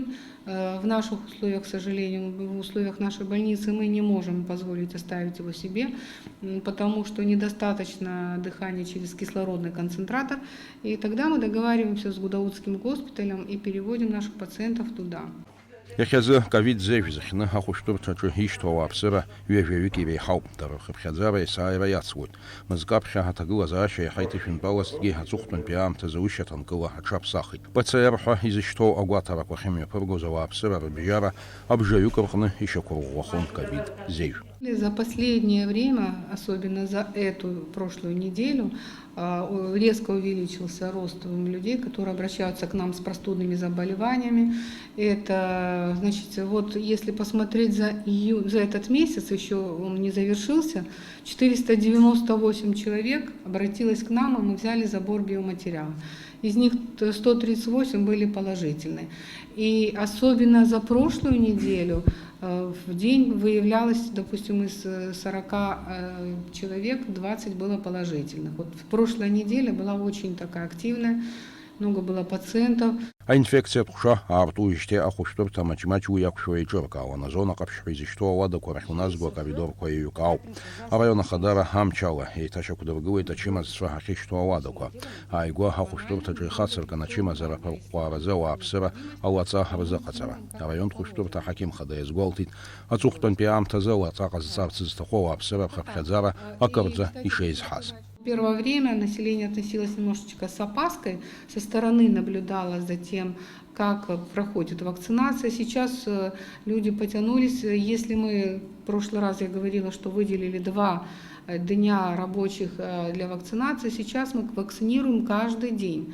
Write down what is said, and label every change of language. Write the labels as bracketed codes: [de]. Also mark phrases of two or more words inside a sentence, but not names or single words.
[ru] В наших условиях, к сожалению, в условиях нашей больницы мы не можем позволить оставить его себе, потому что недостаточно дыхания через кислородный концентратор. И тогда мы договариваемся с Гудаутским госпиталем и переводим наших пациентов туда. [ab] Иахьазы ковид зеиҳәазахьны ахәышәтәырҭаҿы ишьҭоу ауааԥсыра ҩажәаҩык иреиҳауп, дара рхыԥхьаӡара есааира иацлоит. Мызкы аԥхьа аҭагылазаашьа иаҳа иҭышәынтәалазҭгьы аҵыхәтәантәи аамҭазы уи шьаҭанкыла аҽаԥсахит. ПЦР ҳәа изышьҭоу агәаҭарақәа ахьымҩаԥыргоз ауааԥсыра рыбжьара абжаҩык рҟны ишьақәырӷәӷәахон ковид зеиҳә. [ru] За последнее время, особенно за эту прошлую неделю, резко увеличился рост людей, которые обращаются к нам с простудными заболеваниями. Это, значит, вот если посмотреть за этот месяц, еще он не завершился, 498 человек обратилось к нам, и мы взяли забор биоматериала. Из них 138 были положительны. И особенно за прошлую неделю в день выявлялось, допустим, из 40 человек 20 было положительных. Вот прошлая неделя была очень такая активная, много было пациентов. [ab] Аинфекциатә ҟәша аартуижьҭеи ахәышәтәырҭа маҷ-маҷ уи иақәшәауа еиҿыркаауан. Азона ҟаԥшьқәа изышьҭоу ауадақәа рахь уназго акоридорқәа еиҩык ауп. Араион ахадара амчала еиҭашьақәдыргылеит ачымазцәа ахьышьҭоу ауадақәа. Ааигәа ахәышәтәырҭаҿы ихацыркын ачымазарақәа рҟәҟәааразы ауааԥсыра алаҵа рзыҟаҵара. Араионтә хәышәтәырҭа аҳақьымхада иазгәалҭеит, аҵыхәтәантәи аамҭазы лаҵа ҟазҵарц зҭаху ауааԥсыра рхыԥхьаӡара акырӡа ишеизҳаз. [ru] Первое время население относилось немножечко с опаской, со стороны наблюдало за тем, как проходит вакцинация. Сейчас люди потянулись. Если мы в прошлый раз я говорила, что выделили 2 дня рабочих для вакцинации, сейчас мы вакцинируем каждый день.